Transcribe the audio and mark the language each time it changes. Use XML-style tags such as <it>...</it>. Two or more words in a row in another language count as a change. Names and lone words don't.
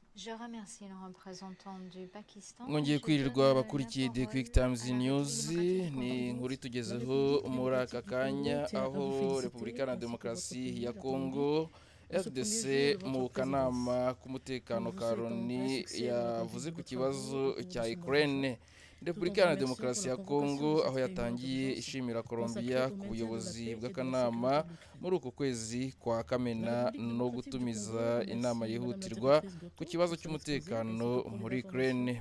<fr>Je remercie le représentant du Pakistan et</fr> <rw>mwongeye</rw> <fr>je donne</fr> <rw>kwirirwa</rw> <fr>la</fr> <rw>abakurikiye The</rw> <fr>parole</fr> <rw>Quick Times</rw> <fr>à la</fr> <rw>News</rw> <fr>République démocratique du</fr> <rw>ni</rw> <fr>Congo.</fr> <rw>inkuru itugezeho muri aka kanya aho Repubulika Iharanira Demokarasi ya Kongo RDC mu kanama k'umutekano ka Loni yavuze ku kibazo cya Ukraine. Repubulika Iharanira Demokarasi ya Kongo aho yatangiye ishimira Colombia ku buyobozi bw'akanama muri uku kwezi kwa Kamena no gutumiza inama yihutirwa ku kibazo cy'umutekano muri Ukraine.</rw>